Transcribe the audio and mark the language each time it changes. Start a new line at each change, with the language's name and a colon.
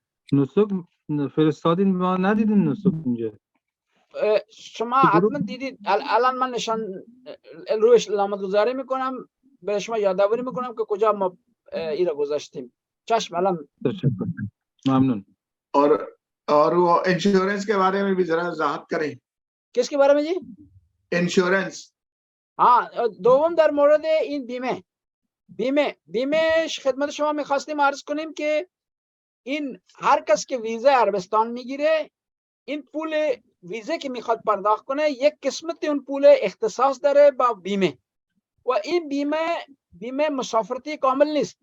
Persian: نسک فرستادین ما ندیدیم نسک اینجا. شما حتما دیدید. الان من نشان روش علامت گذاری میکنم، به شما یادآوری میکنم که کجا ما این را گذاشتیم. چشم الان. تشکر ممنون.
Hindi: और वो इंश्योरेंस के बारे में भी जरा वजाहत करें. किसके बारे में जी? इंश्योरेंस.
Persian: हाँ دوم در مورد این بیمه خدمت شما میخواستیم عرض کنیم که این هر کس که ویزا عربستان میگیره این پول ویزه که میخواد پرداخت کنه یک قسمت اون پول اختصاص داره با بیمه و این بیمه مسافرتی کامل نیست.